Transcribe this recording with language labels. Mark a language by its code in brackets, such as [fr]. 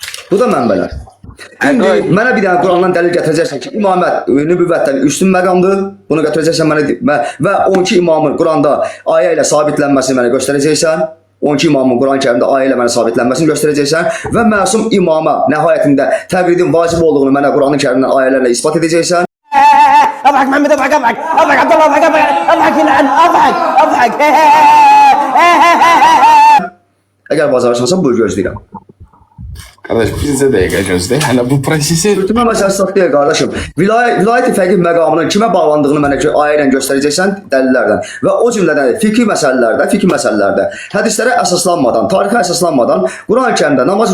[az] Bu da mənbələr. İndi mənə bir dənə Qurandan dəlil gətirəcəksən ki, imamət nübüvvətdən üstün məqamdır. Bunu gətirəcəksən mənə və 12 imamın Quranda ayə ilə sabitlənməsini mənə göstərəcəksən. 12 imamın Quran-Kərimdə ayə ilə mənə sabitlənməsini göstərəcəksən və məsum imama nəhayətində təqlidin vacib olduğunu mənə Quran-Kərimdən ayələrlə isbat edəcəksən. [ar] اضحك محمد اضحك اضحك اضحك عبد الله اضحك اضحك اضحك [az] Əgər bacarırsansa buyur gözləyirəm. Qardaş, bizə dəqiqə gözlə. Hələ bu prosesi Götürmə məsələsi deyil qardaşım. Vilayət fəqih məqamının kimə bağlandığını mənə ayə ilə göstərəcəksən dəlillərdən və o cümlədən fikri məsələlərdə hədislərə əsaslanmadan, tarixə əsaslanmadan Quran-Kərimdə namaz